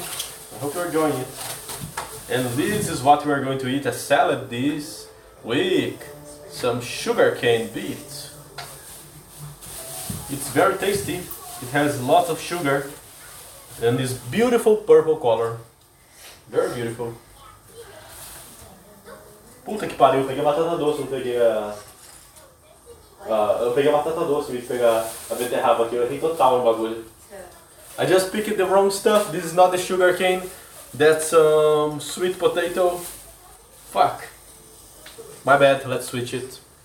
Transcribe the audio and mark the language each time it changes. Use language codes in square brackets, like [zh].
[en] I hope you're enjoying it. And this is what we are going to eat as salad this week. Some sugarcane beets. It's very tasty. It has lots of sugar and this beautiful purple color. Very beautiful. [pt] Puta que pariu, eu peguei a batata doce, não peguei eu peguei a batata doce, em vez de pegar a beterraba aqui, eu errei total no bagulho. [en] I just picked the wrong stuff. This is not the sugar cane. That's sweet potato. Fuck. My bad, let's switch it.